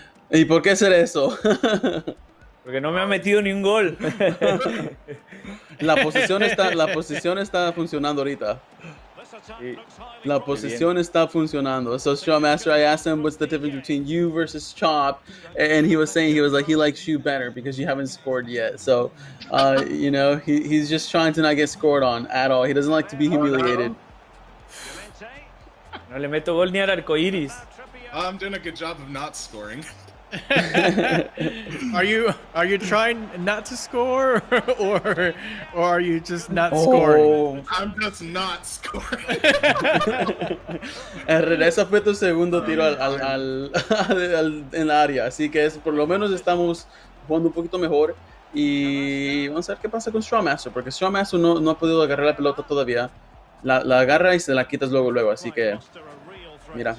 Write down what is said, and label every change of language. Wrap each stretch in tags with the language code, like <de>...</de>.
<es>¿Y por qué hacer eso? Porque no me ha metido ni un gol. La posición está funcionando ahorita. La posición está funcionando.</es> <en>So Strawmaster, I asked him what's the difference between you versus Chop, and he was saying he likes you better because you haven't scored yet. So, he's just trying to not get scored on at all. He doesn't like to be humiliated.</en> <es>No le meto gol ni al arcoiris.</es> <en>I'm doing a good job of not scoring. Are you trying not to score, or are you just not scoring? I'm just not scoring.</en> <es>Esa fue tu segundo tiro en la área, así que por lo menos estamos jugando un poquito mejor y vamos a ver qué pasa con Strawmaster, porque Strawmaster no ha podido agarrar la pelota todavía. La agarra y se la quitas luego, así que mira.</es>